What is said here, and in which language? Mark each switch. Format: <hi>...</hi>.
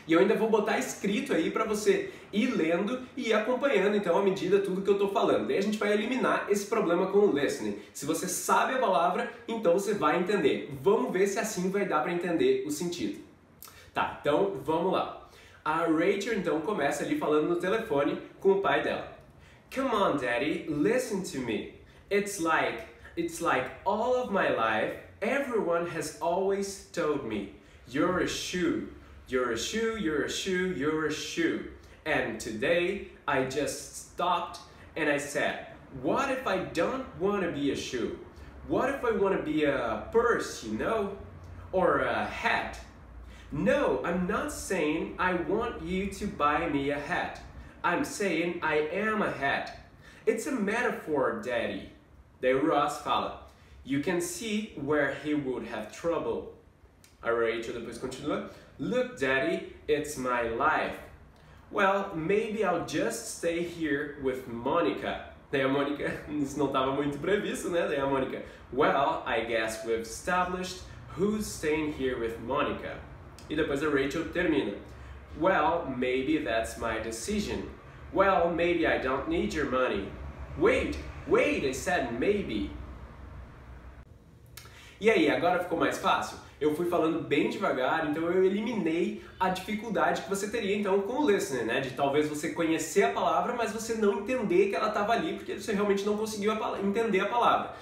<pt>E eu ainda vou botar escrito aí para você ir lendo e ir acompanhando então à medida tudo que eu tô falando. Daí a gente vai eliminar esse problema com o listening. Se você sabe a palavra, então você vai entender. Vamos ver se assim vai dar para entender o sentido. Tá, então vamos lá. A Rachel então começa ali falando no telefone com o pai dela.</pt> <en>Come on, Daddy, listen to me. It's like all of my life, everyone has always told me, you're a shoe, you're a shoe, you're a shoe, you're a shoe. And today, I just stopped and I said, what if I don't want to be a shoe? What if I want to be a purse, you know? Or a hat? No, I'm not saying I want you to buy me a hat. I'm saying I am a hat. It's a metaphor, Daddy.</en> <pt>Daí o Ross fala,</pt> <en>you can see where he would have trouble.</en> <pt>A Rachel depois continua,</pt> <en>look, Daddy, it's my life. Well, maybe I'll just stay here with Monica.</en> <pt>Daí a Monica, isso não estava muito previsto, né? Daí a Monica,</pt> <en>well, I guess we've established who's staying here with Monica.</en> <pt>E depois a Rachel termina,</pt> <en>well, maybe that's my decision. Well, maybe I don't need your money. Wait, I said maybe.</en> <pt>E aí, agora ficou mais fácil? Eu fui falando bem devagar, então eu eliminei a dificuldade que você teria então com o listening, né? De talvez você conhecer a palavra, mas você não entender que ela estava ali, porque você realmente não conseguiu entender a palavra.</pt>